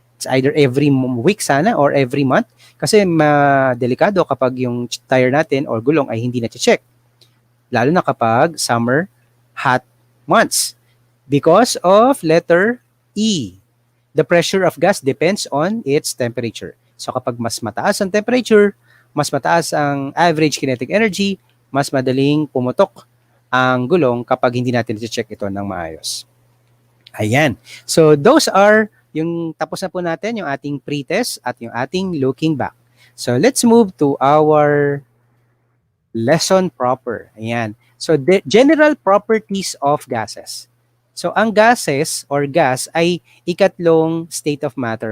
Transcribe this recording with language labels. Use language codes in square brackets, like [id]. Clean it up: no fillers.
[en] It's either every week [tl] sana [en] or every month [tl] kasi delikado kapag yung tire natin or gulong ay hindi na-check. Lalo na kapag [en] summer hot months. Because of letter E. The pressure of gas depends on its temperature. [tl] So kapag mas mataas ang temperature, mas mataas ang average kinetic energy, mas madaling pumutok ang gulong kapag hindi natin i-check ito ng maayos. Ayan. [en] So those are [tl] yung tapos na po natin yung ating pre-test at yung ating looking back. [en] So let's move to our lesson proper. [tl] Ayan. [en] So the general properties of gases. [tl] So ang gases or gas ay ikatlong state of matter.